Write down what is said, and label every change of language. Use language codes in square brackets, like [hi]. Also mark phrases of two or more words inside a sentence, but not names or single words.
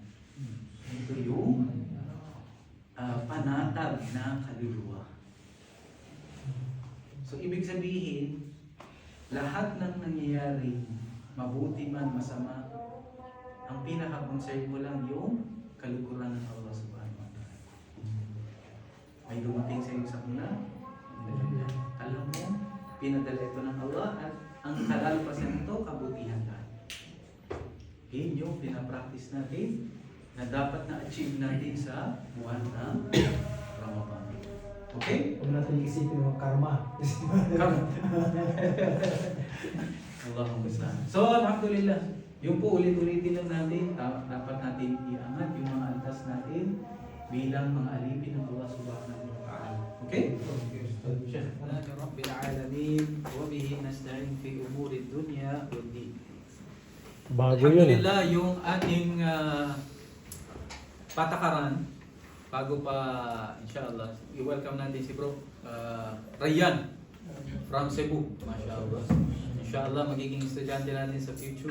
[tl] Ito yung panatag na kaluluwa. So, ibig sabihin, lahat ng nangyayari, mabuti man, masama, ang pinaka-concern mo lang yung kalukuran ng Allah [ar] سبحانه وتعالى. [tl] May dumating sa iyo sa una, alam mo, pinadala ito ng Allah at ang kalalapasan nito, kabutihan lahat. Yun yung pinapractice natin na dapat na-achieve natin sa buwan ng Ramadan. Okay? Huwag natin isipin yung karma. Come. Allahumma basta. So, alhamdulillah. Yung po ulit-ulitin lang natin, dapat natin iangat yung mga antas natin bilang mga alipin ng Allah [ar] سبحانه وتعالى. [tl] Okay? [ar] الحمد لله رب العالمين وبه نستعين في أمور الدنيا والدين. [tl] Bago yun eh. Alhamdulillah, yung ating patakaran, bago pa, inshallah, i-welcome natin si Bro Rayyan from Cebu. Mashallah. Inshallah, magiging estudyante natin sa future.